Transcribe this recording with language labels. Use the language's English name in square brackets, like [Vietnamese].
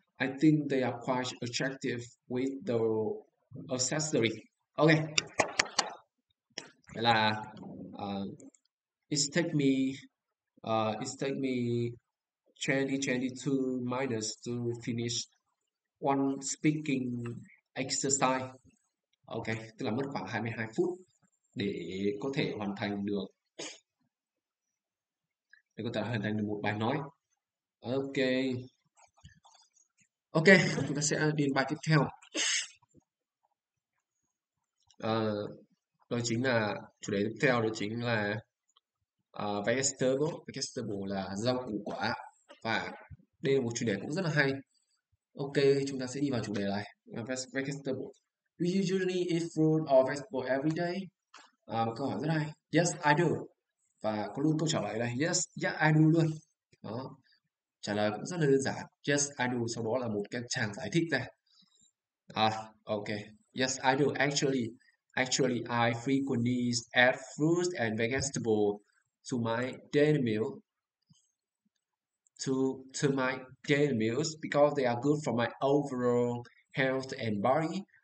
[English] I think they are quite attractive with the accessory. Okay, [Vietnamese] vậy là [English] uh, it's take me it's take me 2022 minutes to finish one speaking exercise. [Vietnamese] Ok, tức là mất khoảng 22 phút để có thể hoàn thành được một bài nói. Ok, ok, chúng ta sẽ đi bài tiếp theo. Ờ, đó chính là chủ đề tiếp theo, đó chính là vegetable. Vegetable là rau củ quả, và đây là một chủ đề cũng rất là hay. Ok, chúng ta sẽ đi vào chủ đề này. [English] Vegetable. Do you usually eat fruit or vegetable every day? [Vietnamese] Một câu hỏi rất hay. [English] Yes, I do. [Vietnamese] Và có luôn câu trả lời đây. [English] Yes, yeah, I do [Vietnamese] luôn. Đó. Trả lời cũng rất là đơn giản. [English] Yes, I do. [Vietnamese] Sau đó là một cái tràng giải thích đây. [English] Okay. Yes, I do. Actually, I frequently add fruits and vegetables to my daily meal to my daily meals because they are good for my overall health and body.